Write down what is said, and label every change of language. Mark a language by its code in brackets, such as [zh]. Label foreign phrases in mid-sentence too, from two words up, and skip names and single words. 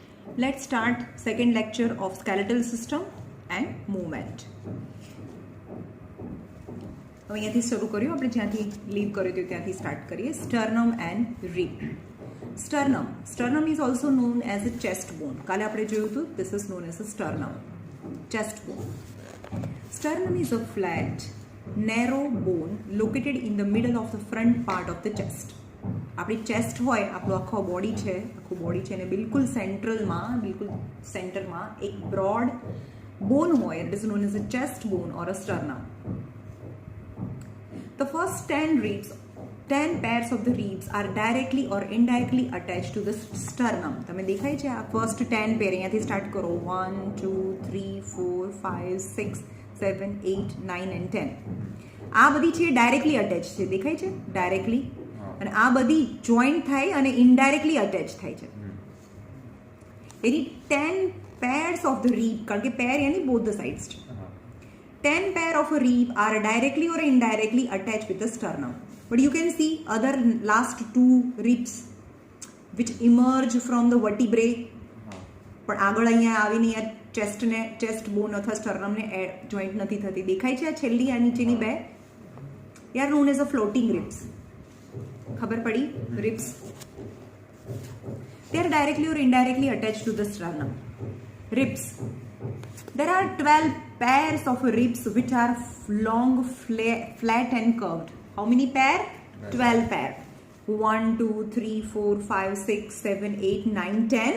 [en] Let's start second lecture of skeletal system and movement. [gu] હવે અહીંયાથી શરૂ કર્યું, આપણે જ્યાંથી લીવ કર્યું હતું ત્યાંથી સ્ટાર્ટ કરીએ. [en] sternum and rib. sternum is also known as a chest bone. [gu] કાલે આપણે જોયું હતું, [en] this is known as a sternum, chest bone. Sternum is a flat, narrow bone located in the middle of the front part of the chest. [gu] આપણી ચેસ્ટ હોય, આપણું આખું બોડી છે અને બિલકુલ સેન્ટરમાં એક [en] broad bone [gu] હોય. [en] it is known as a chest bone or a sternum. The first 10 pairs of the ribs are directly or indirectly attached to the sternum. [gu] તમે દેખાય છે આ [en] first 10 pair, [gu] અહીંયાથી સ્ટાર્ટ કરો. [en] 1 2 3 4 5 6 7 8 9 and 10. [gu] આ બધી છે [en] directly attach [gu] છે, દેખાય છે ડાયરેક્ટલી, અને આ બધી જોઈન્ટ થાય અને [en] indirectly attach [gu] થાય છે. [en] એની 10 pairs of the rib, [gu] કારણ કે પેર યાની [en] both the sides [gu] છે. [en] 10 pair of a rib are directly or indirectly attached with the sternum. But you can see other last two ribs which emerge from the vertebrae. [gu] પણ આગળ અહીંયા આવીને [en] chest bone [gu] અથવા સ્ટર્નમને જોઈન્ટ નથી થતી. દેખાય છે આ છેલ્લી, આ નીચેની બે, [en] they are known as a floating ribs. [gu] ખબર પડી? [en] ribs, they are directly or indirectly attached to the sternum. Ribs, there are 12 pairs of ribs which are long, flat and curved. How many pair? 12 pair. 1 2 3 4 5 6 7 8 9 10.